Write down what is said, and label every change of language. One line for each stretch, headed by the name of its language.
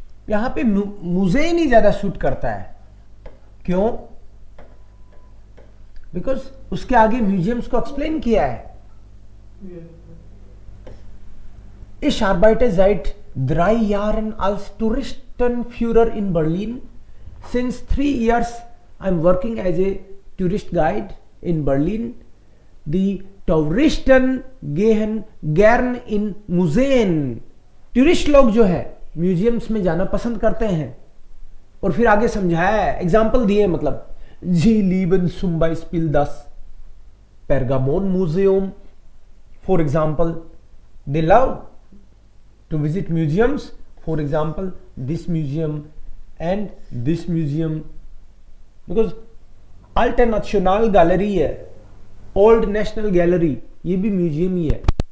Hindi: यहां पे मुजेन ही ज्यादा सूट करता है. क्यों? बिकॉज उसके आगे म्यूजियम्स को एक्सप्लेन किया है.
German: Ich arbeite seit 3 Jahren als Touristenführer in Berlin.
English: Since 3 years I am working as a tourist guide in Berlin.
German: Die Touristen gehen gern in Museen.
Hindi: Tourist लोग जो है म्यूजियम्स में जाना पसंद करते हैं. और फिर आगे समझाया है, एग्जाम्पल दिए, मतलब जी
German: lieben zum Beispiel das Pergamon Museum.
English: For example, they love to visit museums. For example, this museum and this museum, because Alte National Gallery
Hindi: है, ओल्ड नेशनल गैलरी, ये भी म्यूजियम ही है.